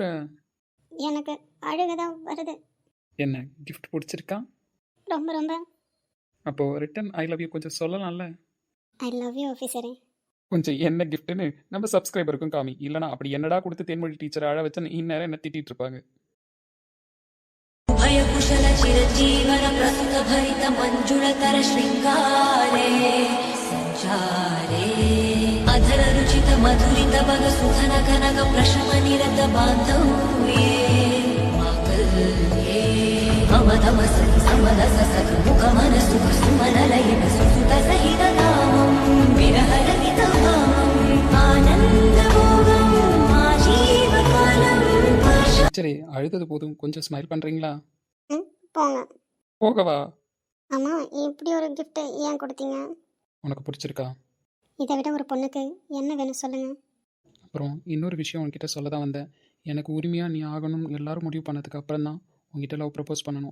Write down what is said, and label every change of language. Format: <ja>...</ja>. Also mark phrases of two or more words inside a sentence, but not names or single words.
<ta>எனக்கு அழுகதான் வருது. என்ன கிஃப்ட் பிடிச்சிருக்கா? ரொம்ப ரொம்ப. அப்போது ரிட்டன்</ta> <en>I love you</en> <ta>கொஞ்சம் சொல்லலாம்ல?</ta> <en>I love you</en> <ta>ஆஃபீஸரே. கொஞ்சம் என்ன கிஃப்ட்டுன்னு நம்ம சப்ஸ்கிரைபருக்கும் காமி. இல்லைனா அப்படி என்னடா கொடுத்து தேன்மொழி டீச்சரை அழ வச்சேன்னு இந்நேரம் என்ன திட்டிகிட்டு இருப்பாங்க.</ta> <sa>भयकुशल चिरजीवन प्रस्तुत भरित मंजुळतर शृङ्गारे सञ्चारे अधर रुचित मधुरित भग सुखन कनक प्रशम निरत बान्धव्ये माकल्ये मम तम सति समदस सख मुख मन सुख सुमन लयन सुसुत सहित नामं विरहरहित कामं आनन्द भोगं आजीवकालं</sa> <ta>சரி, அழுதது போதும், கொஞ்சம் ஸ்மைல் பண்ணுறீங்களா? போங்க. போகவா? ஆமாம், இப்படி ஒரு கிஃப்ட்டு ஏன் கொடுத்தீங்க? உனக்கு பிடிச்சிருக்கா? இதை விட ஒரு பொண்ணுக்கு என்ன வேணும் சொல்லுங்கள். அப்புறம் இன்னொரு விஷயம் உன்கிட்ட சொல்ல தான் வந்தேன். எனக்கு உரிமையாக நீ ஆகணும்னு எல்லாரும் முடிவு பண்ணதுக்கு அப்புறம் தான் உங்ககிட்ட</ta> <en>love propose</en> <ta>பண்ணணும்.</ta>